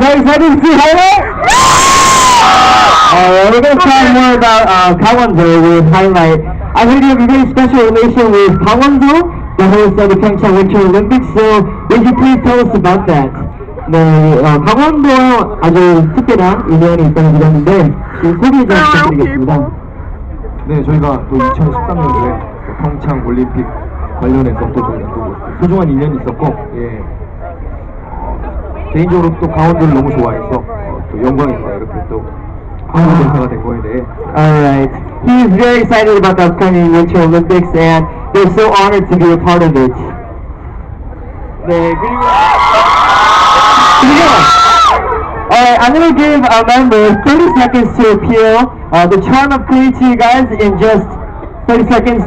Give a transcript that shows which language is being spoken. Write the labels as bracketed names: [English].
[English] Are you excited to see highlight? We're going to talk more about KCON with highlight. I heard you have a very special relation with Gangwon-do, the host of the Pyeongchang Winter Olympics. So, would you please tell us about that? [Korean] 네, 강원도와 아주 특별한 인연이 있다는 들었는데 소개 좀 부탁드리겠습니다. 네, 저희가 또 2013년도에 평창 올림픽 관련해서 또 저희가 또 소중한 인연이 있었고, 예, 개인적으로 또 강원도를 너무 좋아해서 또 영광입니다. 이렇게 또 한국 대사가 된 거에 대해. [English] Alright, he is very excited about the upcoming Winter Olympics and they're so honored to be a part of it. [Korean] 네, 그리고 [English] Alright, I'm gonna give our members 30 seconds to appeal the charm of Korea to you guys in just 30 seconds.